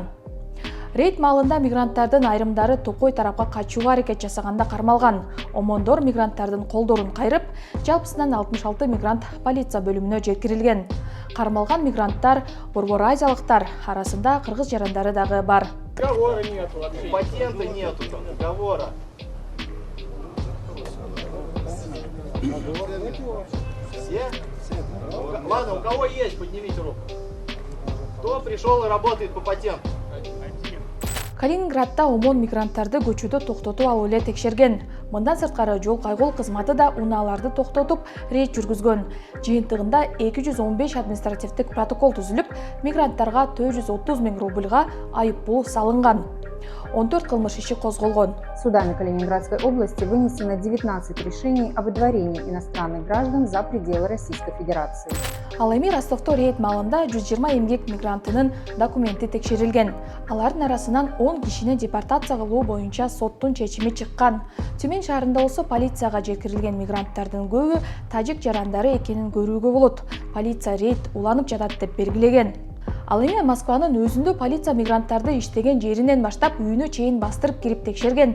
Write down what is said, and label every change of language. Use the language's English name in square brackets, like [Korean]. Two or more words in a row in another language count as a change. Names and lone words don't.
[Kyrgyz] Рейд маалында мигранттардын айрымдары Токой тарапка качууга аракет жасаганда кармалган. Омондор мигранттардын колдорун кайрып, жалпысынан 66 мигрант полиция бөлүмүнө жеткирилген. Кармалган мигранттар борбор азиялыктар, арасында кыргыз жарандары дагы бар. [Russian] Договора нету вообще. Патента нету там, договора. Все? Ладно, у кого есть, поднимите руку. Кто пришел и работает по патенту? [Kyrgyz] Калининградда омон мигранттарды көчөдө токтотуп алуу эле текшерген. Мындан сырткары жол кайгыл кызматы да унааларды токтотуп рейд жүргүзгөн. Жыйынтыгында 215 административдик протокол түзүлүп, мигранттарга 430 000 рубльга айып пул салынган. 14 кылмыш иши козголгон. [Russian] Судами Калининградской области вынесено 19 решений о выдворении иностранных граждан за пределы Российской Федерации. [Kyrgyz] Ал эми Ростовто рейд маалында 120 эмгек мигрантынын документи текшерилген. Алардын арасынан 10 кишини депортация кылуу боюнча соттун чечими чыккан. Тюмень шаарында болсо полицияга жеткирилген мигранттардын көбү тажик жарандары экенин көрүүгө болот. Полиция рейд уланып жатат деп белгилеген. Ал эми Москванын өзүндө полиция мигранттарды иштеген жеринен баштап үйүнө чейин бастырып кирип текшерген.